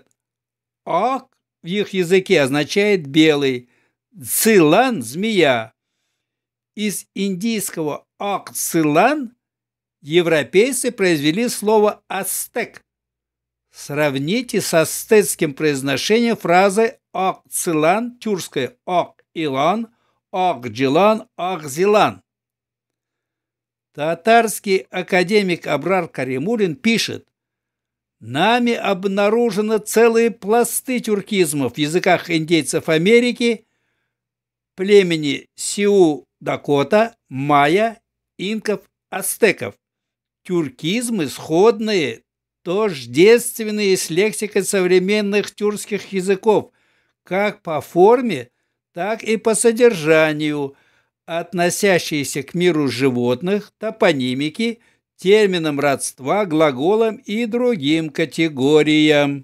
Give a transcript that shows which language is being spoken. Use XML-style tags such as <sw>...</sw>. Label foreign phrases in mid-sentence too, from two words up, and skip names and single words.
<ru>Ак в их языке означает «белый», цилан – «змея». Из индийского ак-цилан европейцы произвели слово «ацтек». Сравните с ацтекским произношением фразы ак-цилан, тюркское ак-илан, ак-джилан, ак-зилан. Татарский академик Абрар Каримулин пишет: «Нами обнаружены целые пласты тюркизмов в языках индейцев Америки, племени Сиу-Дакота, майя, инков, ацтеков. Тюркизмы сходные, тождественные с лексикой современных тюркских языков, как по форме, так и по содержанию, относящиеся к миру животных, топонимики, терминам родства, глаголам и другим категориям.</ru>